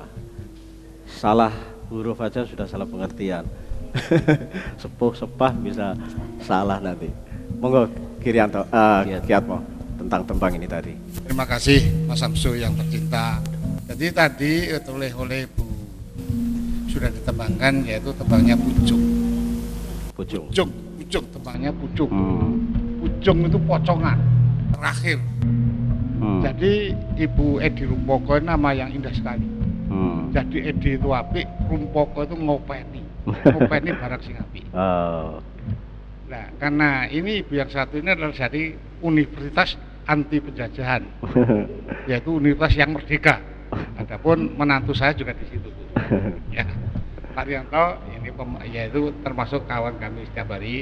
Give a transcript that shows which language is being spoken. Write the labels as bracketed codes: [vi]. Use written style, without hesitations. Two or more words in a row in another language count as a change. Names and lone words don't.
[id] Salah huruf aja sudah salah pengertian. Sepuh, sepah bisa salah nanti. Monggo Ki Rianto, Ki Atmo, tentang tembang ini tadi. Terima kasih Mas Samsu yang tercinta. Jadi tadi oleh Bu sudah ditembangkan, yaitu tembangnya Pucung. Pucung, tembangnya Pucung. Pucung itu pocongan terakhir. Jadi Ibu Edi Rumpoko nama yang indah sekali. Jadi Edi itu apik, Rumpoko itu [jv] ngopeni barang sing apik. [id] Nah, karena ini ibu yang satu ini adalah dari Universitas Anti Penjajahan, yaitu universitas yang merdeka. Adapun menantu saya juga di situ. Ya, Pak Rianto ini yaitu termasuk kawan kami setiap hari.